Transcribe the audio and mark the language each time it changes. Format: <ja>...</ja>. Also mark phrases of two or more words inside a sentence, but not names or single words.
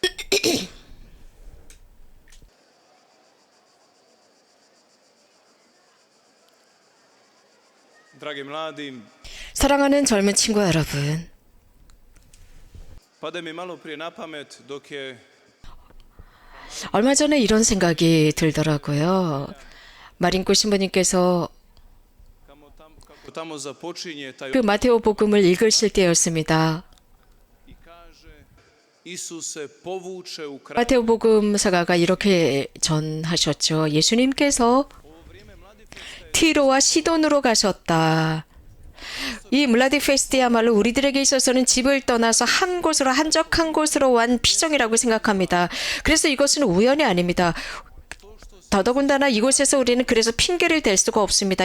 <hr>Dragi mladi,</hr> <ko>사랑하는 젊은 친구 여러분,</ko> <hr>pade mi malo prije na pamet dok je</hr> <ko>얼마 전에 이런 생각이 들더라고요. 마린코 신부님께서</ko> <hr>kako tamo započinje taj</hr> <ko>그 마테오 복음을 읽으실 때였습니다.</ko> <hr>i kaže Isuse povuče u kraj.</hr> <ko>마테오 복음사가가 이렇게 전하셨죠. 예수님께서 티로와 시돈으로 가셨다. 이 물라디 페스트야말로 우리들에게 있어서는 집을 떠나서 한 곳으로 한적한 곳으로 완 피정이라고 생각합니다. 그래서 이것은 우연이 아닙니다. 더더군다나 이곳에서 우리는 그래서 핑계를 댈 수가 없습니다.</ko>